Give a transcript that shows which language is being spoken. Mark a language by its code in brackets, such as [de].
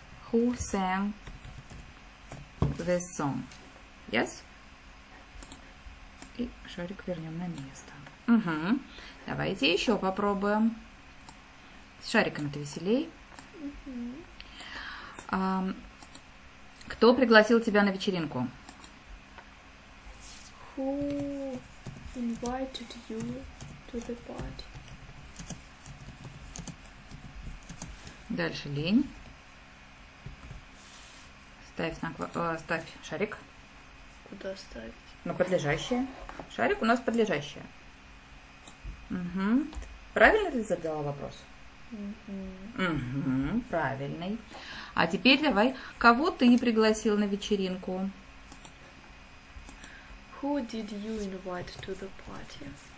[en] Who sang this song? Yes? [ru] И шарик вернем на место. Угу. Давайте еще попробуем. С шариками-то веселей. Кто пригласил тебя на вечеринку? [en] Who invited you to the party? [ru] Дальше лень. Ставь шарик. Куда ставить? Ну, подлежащее. Шарик у нас подлежащее. Угу. Правильно ты задала вопрос? Угу, правильный. А теперь давай, кого ты пригласил на вечеринку? [en] Who did you invite to the party?